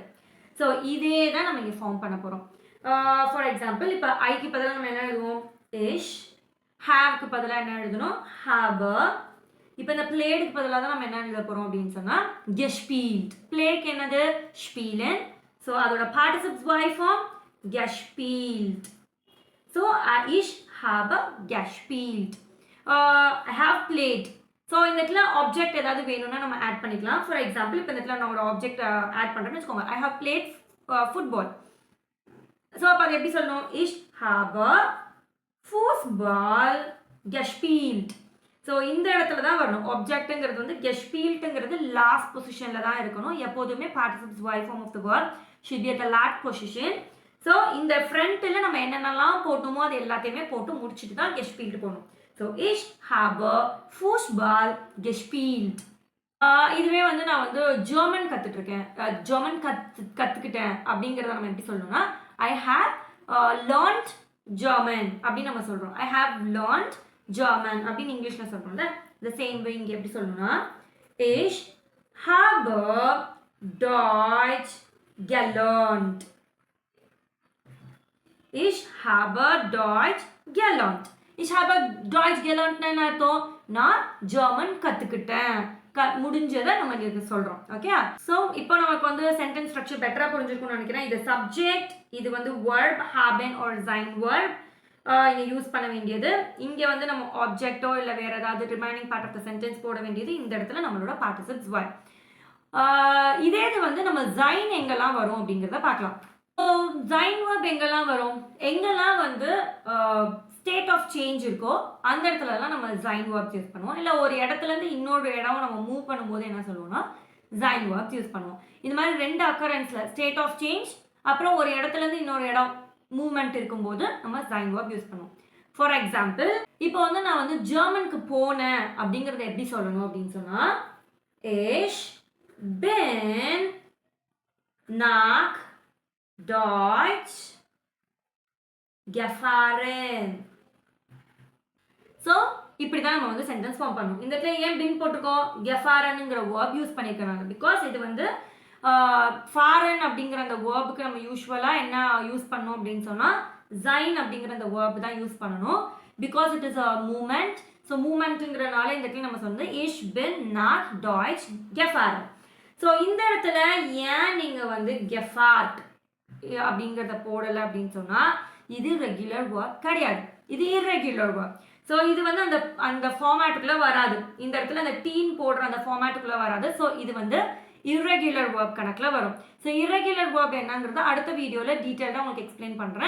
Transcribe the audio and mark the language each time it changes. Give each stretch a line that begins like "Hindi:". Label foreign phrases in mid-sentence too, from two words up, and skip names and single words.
Tamil: ஸோ இதே தான் நம்ம இங்கே ஃபார்ம் பண்ண போகிறோம்.
English: for example
Tamil: இப்போ ஐக்கு பதிலாக நம்ம என்ன எழுதுவோம்? இஷ். ஹாவ்க்கு பதிலாக என்ன எழுதணும்? ஹாபர். இப்போ இந்த பிளேடுக்கு பதிலாக தான் நம்ம என்ன எழுத போகிறோம் அப்படின்னு சொன்னால் கெஷ்பீல்ட். பிளேக்கு என்னது? ஸ்பீலன். ஸோ அதோட
English: participles vai form
Tamil: gespielt.
German: So ich habe gespielt.
English: I have played.
Tamil: ஸோ இந்த இடத்துல ஆப்ஜெக்ட் ஏதாவது வேணும்னா நம்ம ஆட் பண்ணிக்கலாம்.
English: for example
Tamil: இப்போ இந்த இடத்துல நான் ஒரு ஆப்ஜெக்ட் ஆட் பண்ணுறேன்னு வச்சுக்கோங்க,
English: I have played football.
Tamil: ஸோ அப்போ அது எப்படி சொல்லணும்?
German: ich habe Fußball gespielt.
Tamil: ஸோ இந்த இடத்துல தான் வரணும். ஆப்ஜெக்ட்டுங்கிறது வந்து gespieltங்கிறது
English: last positionil
Tamil: தான் இருக்கணும்.
English: எப்போதுமே participles vai form of the word should be at the last position.
Tamil: ஸோ இந்த ஃப்ரண்ட்டில் நம்ம என்னென்னலாம் போட்டோமோ அது எல்லாத்தையுமே போட்டு முடிச்சுட்டு தான் gespielt போடணும்.
German: ஸோ ich habe Fußball gespielt.
Tamil: இதுவே வந்து நான் வந்து ஜெர்மன் கற்றுட்ருக்கேன், ஜெர்மன் கற்றுக்கிட்டேன் அப்படிங்கிறத நம்ம எப்படி சொல்லணும்னா
English: I have learnt German
Tamil: அப்படின்னு நம்ம சொல்கிறோம்.
English: I have learnt German
Tamil: அப்படின்னு இங்கிலீஷில் சொல்கிறோம்ல,
English: the same way
Tamil: இங்கே எப்படி சொல்லணும்னா
German: ich habe Deutsch gelernt. Ich habe Deutsch gelernt. Ich habe Deutsch gelernt
Tamil: என்ன அர்த்தம்? நான் ஜெர்மன் கற்றுக்கிட்டேன், முடிஞ்சதை நம்ம இங்கே சொல்கிறோம். ஓகே, ஸோ இப்போ நமக்கு வந்து
English: sentence structure
Tamil: பெட்டராக புரிஞ்சிருக்கும்னு நினைக்கிறேன். இது சப்ஜெக்ட், இது வந்து verb,
English: haben or sein verb
Tamil: இங்கே யூஸ் பண்ண வேண்டியது. இங்கே வந்து நம்ம ஆப்ஜெக்டோ இல்லை வேறு ஏதாவது
English: remaining part of the sentence
Tamil: போட வேண்டியது. இந்த இடத்துல நம்மளோட
English: participles verb.
Tamil: இதே இது வந்து நம்ம sein எங்கெல்லாம் வரும் அப்படிங்கிறத பார்க்கலாம். ஸோ
English: sein verb
Tamil: எங்கெல்லாம் வரும்? எங்கெல்லாம் வந்து
English: state of change
Tamil: இருக்கோ அந்த இடத்துலலாம் நம்ம
English: sein verbs
Tamil: யூஸ் பண்ணுவோம். இல்லை ஒரு இடத்துலேருந்து இன்னொரு இடம் நம்ம மூவ் பண்ணும்போது என்ன சொல்லுவோம்னா
English: sein verbs
Tamil: யூஸ் பண்ணுவோம். இந்த மாதிரி ரெண்டு அக்கரன்ஸில்
English: state of change
Tamil: அப்புறம் ஒரு இடத்துலேருந்து இன்னொரு இடம் மூவ்மெண்ட் இருக்கும்போது நம்ம
English: sein verb
Tamil: யூஸ் பண்ணுவோம்.
English: for example
Tamil: இப்போ வந்து நான் வந்து ஜெர்மனுக்கு போனேன் அப்படிங்கிறத எப்படி சொல்லணும் அப்படின்னு சொன்னால்
German: ich bin nach Deutsch gefahren.
Tamil: ஸோ இப்படி தான் நம்ம வந்து சென்டென்ஸ் ஃபார்ம் பண்ணணும். இந்த இடத்துல ஏன் பின் போட்டிருக்கோம்? கெஃபாரனுங்கிற வேர்ப் யூஸ் பண்ணியிருக்கிறாங்க. பிகாஸ் இது வந்து ஃபாரன் அப்படிங்கிற அந்த வேர்புக்கு நம்ம யூஸ்வலாக என்ன யூஸ் பண்ணோம் அப்படின்னு சொன்னால் sein அப்படிங்கிற அந்த வேர்ப் தான் யூஸ் பண்ணணும்.
English: because it is a moment.
Tamil: ஸோ மூமெண்ட்டுங்கிறனால இந்த இடத்துல நம்ம சொன்னது
German: ich bin nach Deutsch gefahren.
Tamil: ஸோ இந்த இடத்துல ஏன் நீங்கள் வந்து கெஃபார்ட் அப்படிங்கிறத போடலை அப்படின்னு சொன்னால் இது
English: regular verb
Tamil: கிடையாது, இது
English: irregular verb.
Tamil: ஸோ இது வந்து அந்த அந்த ஃபார்மேட்டுக்குள்ளே வராது. இந்த இடத்துல அந்த டீன் போடுற அந்த ஃபார்மேட்டுக்குள்ளே வராது. ஸோ இது வந்து
English: irregular verb
Tamil: கணக்கில் வரும். ஸோ
English: irregular verb
Tamil: என்னங்கிறத அடுத்த வீடியோவில் டீட்டெயிலாக உங்களுக்கு எக்ஸ்பிளைன் பண்ணுறேன்.